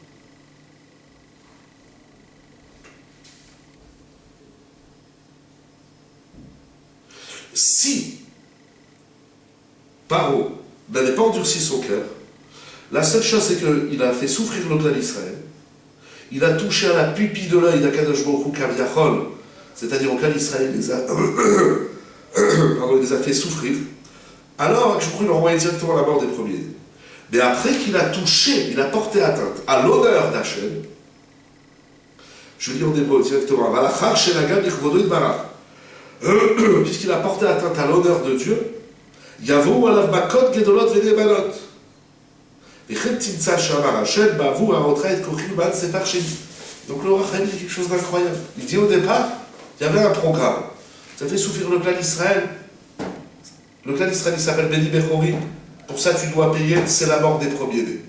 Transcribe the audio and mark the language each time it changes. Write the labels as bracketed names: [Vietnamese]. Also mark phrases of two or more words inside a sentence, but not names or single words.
[French] Si Paro n'avait pas endurci son cœur, la seule chose c'est qu'il a fait souffrir le clan d'Israël, il a touché à la pupille de l'œil d' [Hebrew] הקדוש ברוך הוא כביכול, [French] c'est-à-dire au clan d'Israël, il les a fait souffrir, alors je crois qu'il a envoyé directement la mort des premiers. Mais après qu'il a touché, il a porté atteinte à l'honneur d'Hachem, je lis en hébreu directement, puisqu'il a porté atteinte à l'honneur de Dieu, [Hebrew] יבוא עליו מכות גדולות ונאמנות. [French] Donc le Rachel dit quelque chose d'incroyable. Il dit au départ, il y avait un programme. Ça fait souffrir le clan d'Israël. Le clan d'Israël il s'appelle [Hebrew] בני בכורי. [French] Pour ça tu dois payer, c'est la mort des premiers-nés.